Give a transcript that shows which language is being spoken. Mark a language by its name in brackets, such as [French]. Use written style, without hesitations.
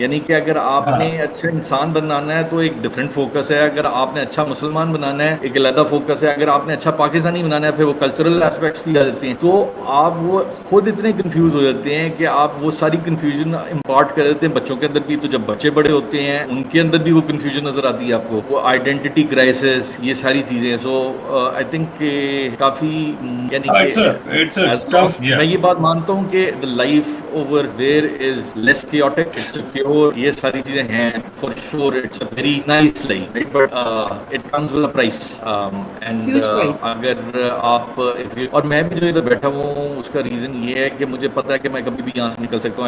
[Urdu] یعنی کہ اگر آپ نے اچھا انسان بنانا ہے تو ایک ڈفرینٹ فوکس ہے, اگر آپ نے اچھا مسلمان بنانا ہے ایک علیحدہ فوکس ہے, اگر آپ نے اچھا پاکستانی بنانا ہے پھر وہ کلچرل ایسپیکٹس بھی آ جاتے ہیں. تو آپ وہ خود اتنے کنفیوز ہو جاتے ہیں کہ آپ وہ ساری کنفیوژن امپارٹ کر دیتے ہیں بچوں کے اندر بھی. تو جب بچے بڑے ہوتے ہیں ان کے اندر بھی وہ کنفیوژن نظر آتی ہے آپ کو, وہ آئیڈینٹی کرائسس, یہ ساری چیزیں. [English] so I think [Urdu] کہ کافی یعنی کہ [English] it's a tough, [Urdu] میں یہ بات مانتا ہوں کہ [English] the life over there is less chaotic, it's a pure, [Urdu] یہ ساری چیزیں ہیں [English] for sure, it's a very nice life, right? But it comes with a price, and Huge price. [Urdu] اگر آپ اور میں بھی جو ادھر بیٹھا ہوں اس کا ریزن یہ ہے کہ مجھے پتا ہے کہ میں کبھی بھی یہاں سے نکل سکتا ہوں.